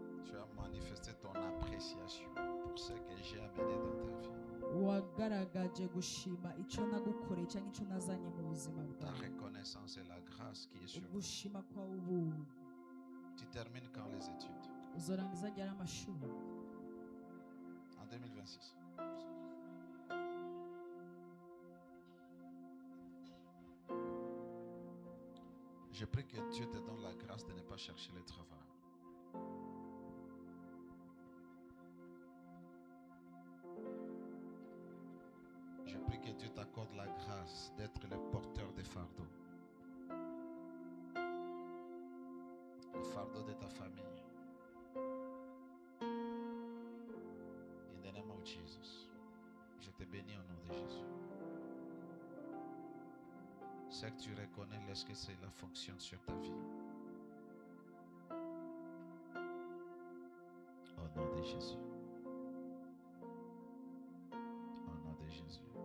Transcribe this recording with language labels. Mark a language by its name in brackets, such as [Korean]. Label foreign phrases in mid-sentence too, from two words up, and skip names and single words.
[French] Tu as manifesté ton appréciation pour ce que j'ai amené dans ta vie. [Kinyarwanda] wagaragaje gushima icyo nagukoreye cyangwa icyo nazanye mu buzima [French] Ta [Kinyarwanda] bwawe. [French] reconnaissance et la grâce qui est sur toi. [Kinyarwanda] Ugushima kwa ubu [French] Tu termines quand les études? [Kinyarwanda] uzorangiza ryari amashuri? [French] En 2026. Je prie que Dieu te donne la grâce de ne pas chercher le travail. Je prie que Dieu t'accorde la grâce d'être le porteur des fardeaux. Le fardeau de ta famille. [English] In the name of Jesus. [French] Je te bénis au nom de Jésus. Ce que tu reconnais lorsque cela fonctionne sur ta vie. Au nom de Jésus. Au nom de Jésus.